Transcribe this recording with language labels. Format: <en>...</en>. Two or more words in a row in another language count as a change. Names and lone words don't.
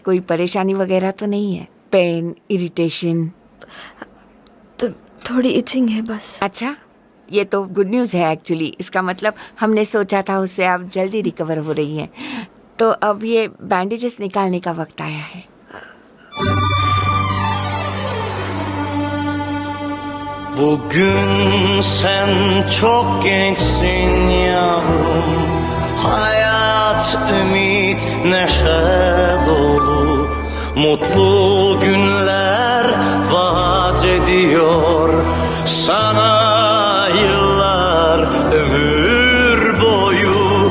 <hi>कोई परेशानी वगैरह तो नहीं है?</hi> <en>pain, irritation?</en> <hi>तो थोड़ी इचिंग है बस। अच्छा, ये तो</hi> <en>good news</en> <hi>है एक्चुअली। इसका मतलब हमने सोचा था उससे आप जल्दी रिकवर हो रही हैं। तो अब ये बैंडेजेस निकालने का वक्त आया है।</hi> <tr>Bugün sen çok gençsin yavrum, hayat ümit neşe dolu, mutlu günler vaat ediyor sana yıllar ömür boyu.</tr>